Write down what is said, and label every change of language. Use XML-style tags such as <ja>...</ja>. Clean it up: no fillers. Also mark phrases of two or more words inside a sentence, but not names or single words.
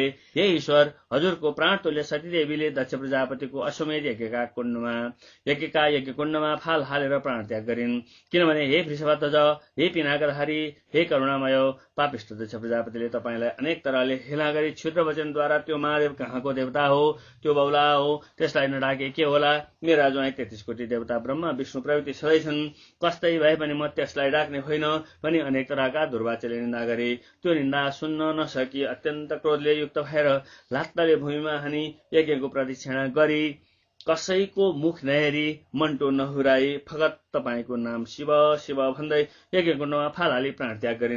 <ne>हे ईश्वर, हजुरको प्राण तुल्य सतीदेवीले दक्ष प्रजापतिको अश्वमेध यज्ञका कुण्डमा फाल हालेर प्राण त्याग गरिन्। किनभने हे वृषभध्वज, हे पिनाकधारी, हे करुणामय, पापिष्ट दक्ष प्रजापतिले तपाईँलाई अनेक तरहले हेला गरी क्षुद्र वचनद्वारा त्यो महादेव कहाँको देवता हो, त्यो बौला हो, त्यसलाई नडाके के होला? मेरा ज्वाइँ 33 कोटी देवता ब्रह्मा विष्णु प्रभृति सधैँ छन्, कस्तै भए पनि म त्यसलाई डाक्ने होइन भनी अनेक तरहका दुर्वाचले निन्दा गरे। त्यो निन्दा सुन्न नसकी अत्यन्त क्रोधले युक्त भएर लात्ताले भूमिमा हानी यज्ञको प्रदक्षिणा गरी कसैको मुख नहेरी मन्टो नहुराई फगत तपाईको नाम शिव शिव भन्दै यज्ञकुण्डमा फाल हाली प्राण त्याग गरिन्।</ne>